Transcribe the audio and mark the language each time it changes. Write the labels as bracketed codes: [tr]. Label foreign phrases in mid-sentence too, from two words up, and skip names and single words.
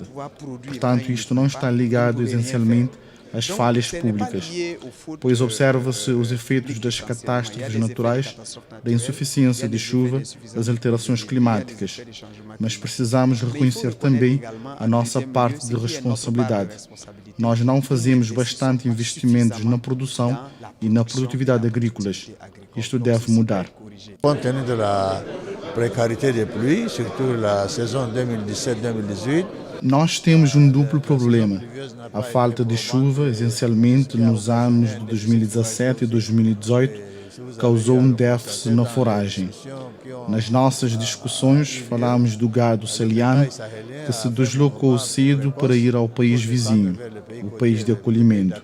[pt] Portanto, isto não está ligado essencialmente às falhas públicas, pois observa-se os efeitos das catástrofes naturais, da insuficiência de chuva, das alterações climáticas. Mas precisamos reconhecer também a nossa parte de responsabilidade. Nós não fazemos bastante investimentos na produção e na produtividade agrícolas. Isto deve mudar. [fr] Compte tenu da précarité des pluies, surtout la saison 2017-2018, [pt] nós temos um duplo problema. A falta de chuva, essencialmente nos anos de 2017 e 2018, causou um déficit na foragem. Nas nossas discussões, falamos do gado saliano, que se deslocou cedo para ir ao país vizinho, o país de acolhimento.